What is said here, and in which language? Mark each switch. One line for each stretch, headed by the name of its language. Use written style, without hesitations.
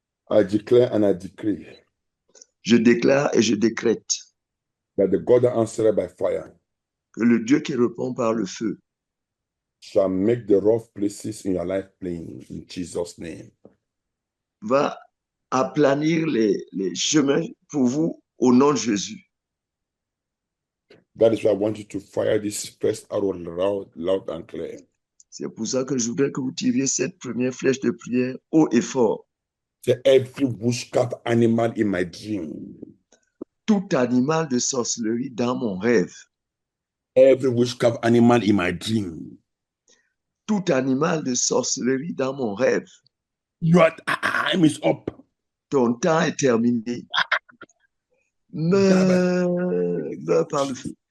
English: I declare and I decree
French: Je déclare et je décrète
English: that the God that answered by fire
French: que le Dieu qui répond par le feu
English: shall make the rough places in your life plain in Jesus' name.
French: Va aplanir les chemins pour vous au nom de Jésus.
English: That is why I want you to fire this first arrow loud and clear.
French: C'est pour ça que je voudrais que vous tiriez cette première flèche de prière haut et fort.
English: Say, every witchcraft animal in my dream,
French: Tout animal de sorcellerie dans mon rêve,
English: Every witchcraft animal in my dream.
French: Tout animal de sorcellerie dans mon rêve.
English: Your time is up.
French: Ton temps est terminé. Meurs par le feu.